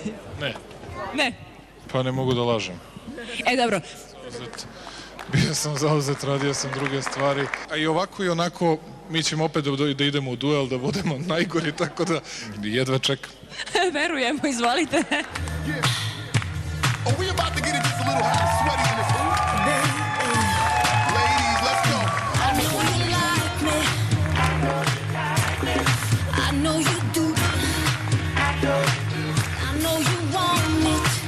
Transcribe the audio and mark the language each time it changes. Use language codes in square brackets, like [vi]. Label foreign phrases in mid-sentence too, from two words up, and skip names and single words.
[sr] Ne, Ne. pa ne mogu da lažem. Dobro. Bio sam zauzet, radio sam druge stvari. A i ovako i onako, mi ćemo opet da idemo u duel, da budemo najgori, tako da jedva čekam. Verujemo, izvolite. [en] Oh, we about to get it just a little hot and sweaty in this hoop. Ladies, let's go. I know you like me. I know you do. I know you want it.